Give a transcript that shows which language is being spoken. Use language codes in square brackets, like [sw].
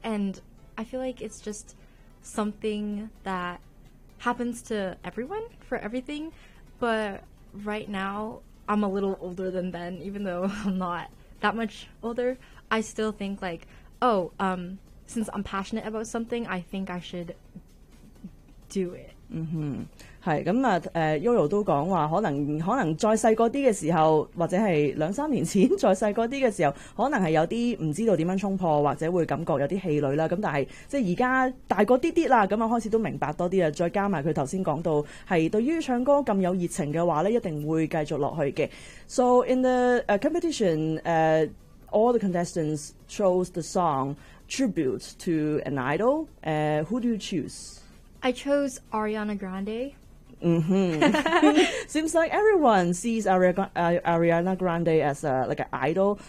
[en] And I feel like it's just something that happens to everyone for everything. But right now, I'm a little older than then, even though I'm not that much older. I still think like, oh, since I'm passionate about something, I think I should... do it。 [yue] 嗯哼，系咁啊。悠悠都讲话，可能再细个啲嘅时候，或者系两三年前再细个啲嘅时候，可能系有啲唔知道点样冲破，或者会感觉有啲气馁啦。咁但系即系而家大个啲啲啦，咁啊开始都明白多啲啊。再加埋佢头先讲到，系对于唱歌咁有热情嘅话咧，一定会继续落去嘅。 [en] So in the competition, all the contestants chose the song tribute to an idol. Who do you choose? I chose Ariana Grande. Seems like everyone sees Ariana Grande as a, like an idol.